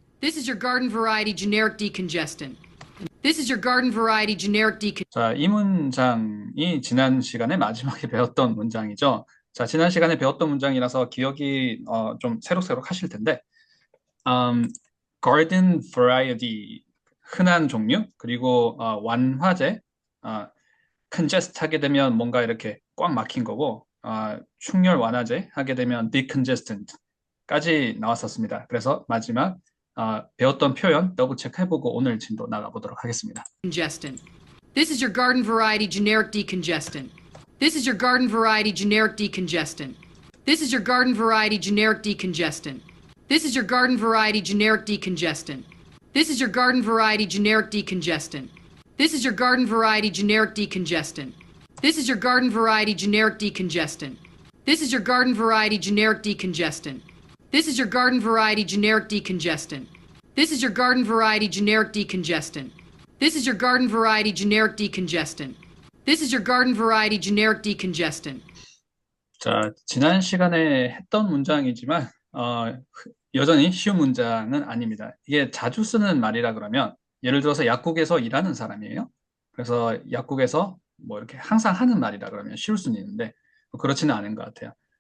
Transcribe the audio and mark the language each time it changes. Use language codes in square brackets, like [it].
[en] This is your garden variety generic decongestant. This is your garden variety generic decongestant. [ko] 자, 이 문장이 지난 시간에 마지막에 배웠던 문장이죠. 자, 지난 시간에 배웠던 문장이라서 기억이 좀 새록새록 하실 텐데, garden variety, 흔한 종류, 그리고 완화제, congest 하게 되면 뭔가 이렇게 꽉 막힌 거고, 충혈 완화제 하게 되면 decongestant까지 나왔었습니다. 그래서 마지막 배웠던 표현 더블 체크해보고 오늘 진도 나가보도록 하겠습니다. [en] Congestant. This is your garden variety generic decongestant. This is your garden variety generic decongestant. This is your garden variety generic decongestant. This is your garden variety generic decongestant. This is your garden variety generic decongestant. This is your garden variety generic decongestant. This is your garden variety generic decongestant. This is your garden variety generic decongestant. This is your garden variety generic decongestant. This is your garden variety generic decongestant. This is your garden variety generic decongestant. This is your garden variety generic decongestant. [ko] 자, 지난 시간에 했던 문장이지만 여전히 쉬운 문장은 아닙니다. 이게 자주 쓰는 말이라 그러면 예를 들어서 약국에서 일하는 사람이에요. 그래서 약국에서 뭐 이렇게 항상 하는 말이라 그러면 쉬울 수는 있는데 그렇지는 않은 것 같아요.